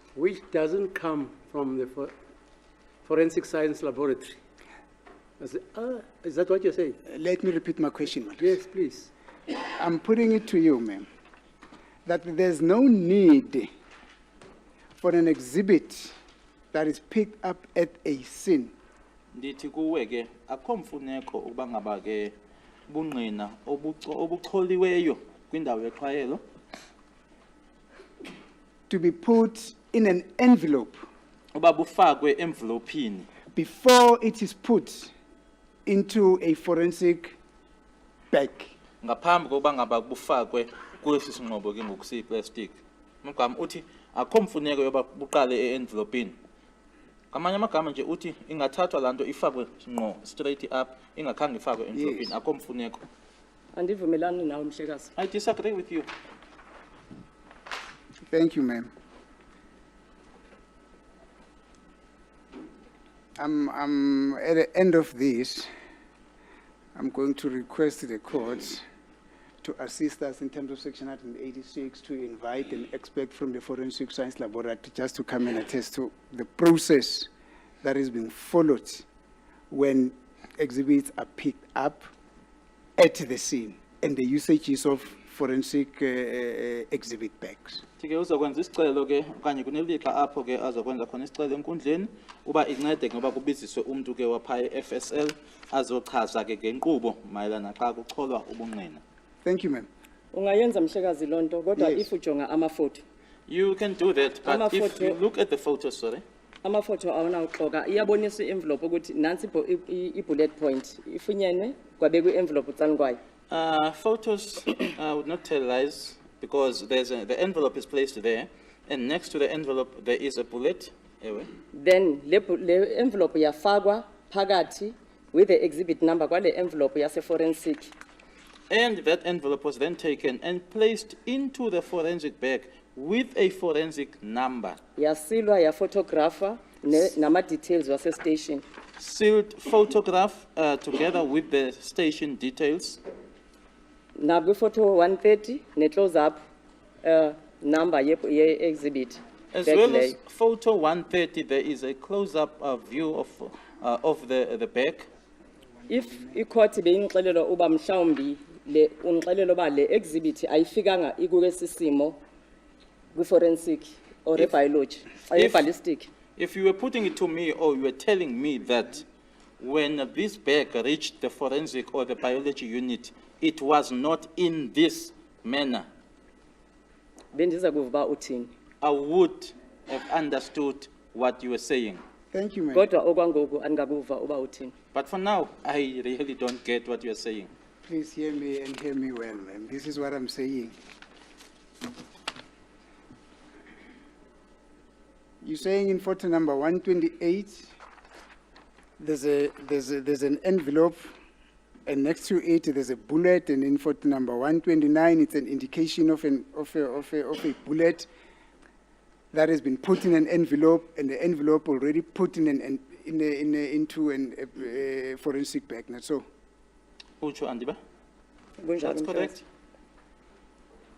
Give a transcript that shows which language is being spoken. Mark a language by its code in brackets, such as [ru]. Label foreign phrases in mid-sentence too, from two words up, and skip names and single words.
[en] which doesn't come from the Forensic Science Laboratory? Is that what you're saying? Let me repeat my question, madam. Yes, please. I'm putting it to you, ma'am, that there's no need for an exhibit that is picked up at a scene [xh] Ndithi kuwe ke akho mfuneko ukuba ngaba ke bungqina obucholiweyo kwindawo yexhwayelo [en] to be put in an envelope [xh] uba bufakwe envelopini [en] before it is put into a forensic bag. [xh] ngaphambi kokuba ngaba bufakwe kwesi sinqobo ke ngokusiyi plastic. Mgama uthi akho mfuneko yoba buqale envelopini. Kamanye amagama nje uthi ingathathwa lanto ifakwe ngqo [en] straight up [xh] ingakhange ifakwe envelopini akho mfuneko. Andivumelani nawe mhlekazi. [en] I disagree with you. Thank you, ma'am. I'm at the end of this. I'm going to request the court to assist us in terms of Section 186 to invite an expert from the Forensic Science Laboratory just to come and attest to the process that is being followed when exhibits are picked up at the scene and the usages of forensic exhibit bags. [xh] Ke uzokwenza isicelo ke okanye kunelixa apho ke azokwenza khona isicelo enkundleni uba incede ngoba kubiziswe umuntu ke wapha eFSL azochaza ke ngenkqubo mayelana xa kucholwa ubungqina. [en] Thank you, ma'am. [xh] Ungayenza mhlekazi lonto kodwa [en] Yes. [xh] if ujonga amafoto. [en] You can do that, but if [xh] Amaphoto- [en] you look at the photos, sorry. [xh] Amafoto awona uxoka iyabonisa i-envelope ukuthi nansi i- [en] bullet point [xh] ifunyenwe kwabekwe i-envelope utsanikwayo. [en] Photos would not tell lies because the envelope is placed there, and next to the envelope there is a bullet. [xh] Ewe. Then le envelope yafakwa phakathi [en] with the exhibit number [xh] kwale envelope yase forensic. [en] And that envelope was then taken and placed into the forensic bag with a forensic number. [xh] Yasilwa ya photographer nama details wase station. [en] Sealed photograph together with the station details. [xh] Na photo 130 ne [en] close up number [xh] ye exhibit. [en] As back well lay. as photo 130, there is a close-up view of the bag. [xh] If i-court beyingixelela uba mhlawumbi le ungixelela uba le exhibit ayifikanga ikuke sisimo kwi- [en] forensic or biology or ballistic. If you were putting it to me or you were telling me that when this bag reached the forensic or the biology unit, it was not in this manner, [xh] Bendiza kuva uba uthini. [en] I would have understood what you were saying. Thank you, ma'am. [xh] Kodwa okwangoku andikakuva uba uthini. [en] But for now, I really don't get what you're saying. Please hear me and hear me well, ma'am. This is what I'm saying. You're saying in photo number 128, there's an envelope, and next to it there's a bullet, and in photo number 129, it's an indication of a bullet that has been put in an envelope, and the envelope already put into a forensic bag. That's all. [xh] Ucho Andiba? Kunjalo [en] That's [xh] mhlekazi. [en] correct.